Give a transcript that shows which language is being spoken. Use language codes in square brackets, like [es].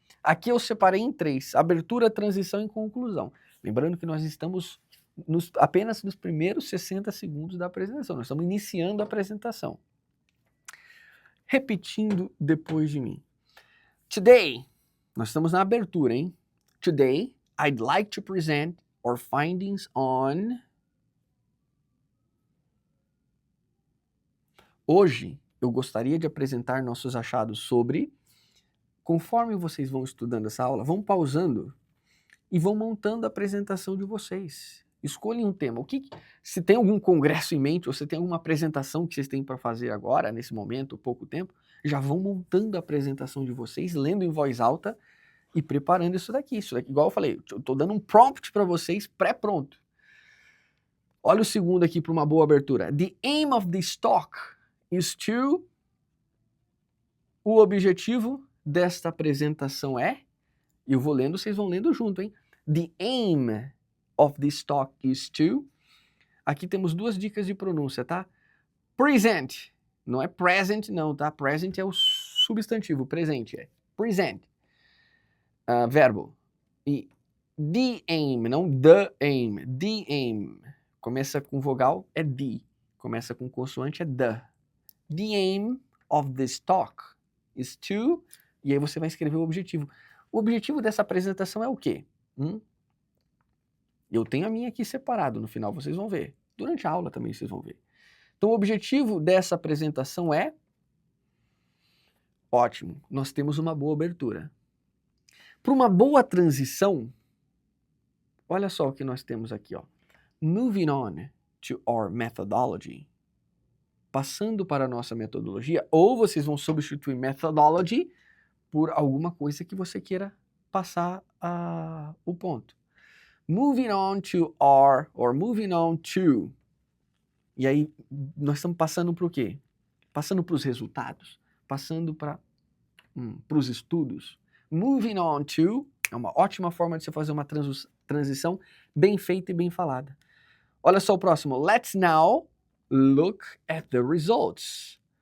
[pt] Aqui eu separei em 3, abertura, transição e conclusão. Lembrando que nós estamos apenas nos primeiros 60 segundos da apresentação. Nós estamos iniciando a apresentação. Repetindo depois de mim. Today, nós estamos na abertura, hein? [en] Today, I'd like to present our findings on... [pt] Hoje, eu gostaria de apresentar nossos achados sobre... Conforme vocês vão estudando essa aula, vão pausando e vão montando a apresentação de vocês. Escolhem um tema. Se tem algum congresso em mente, ou se tem alguma apresentação que vocês têm para fazer agora, nesse momento, pouco tempo, já vão montando a apresentação de vocês, lendo em voz alta e preparando isso daqui. Isso daqui, igual eu falei, eu estou dando um prompt para vocês pré-pronto. Olha o segundo aqui para uma boa abertura. [en] The aim of this talk is to... [pt] O objetivo desta apresentação é... Eu vou lendo, vocês vão lendo junto, hein? [en] The aim of this talk is to... [pt] Aqui temos 2 dicas de pronúncia, tá? Present. Não é present, não, tá? Present é o substantivo, presente é present. Verbo. E the aim, não the aim. The aim. Começa com vogal, é the. Começa com consoante, é the. [en] The aim of this talk is to... [pt] E aí você vai escrever o objetivo. O objetivo dessa apresentação é o quê? Eu tenho a minha aqui separado, no final vocês vão ver. Durante a aula também vocês vão ver. Então o objetivo dessa apresentação é... Ótimo, nós temos uma boa abertura. Para uma boa transição, olha só o que nós temos aqui, ó. [en] Moving on to our methodology. [pt] Passando para a nossa metodologia, ou vocês vão substituir methodology por alguma coisa que você queira passar o ponto. [en] Moving on to our, or moving on to. [pt] E aí, nós estamos passando para o quê? Passando para os resultados, passando para os estudos. [en] Moving on to [pt] é uma ótima forma de você fazer uma transição bem feita e bem falada. Olha só o próximo. [en] Let's now look at the results.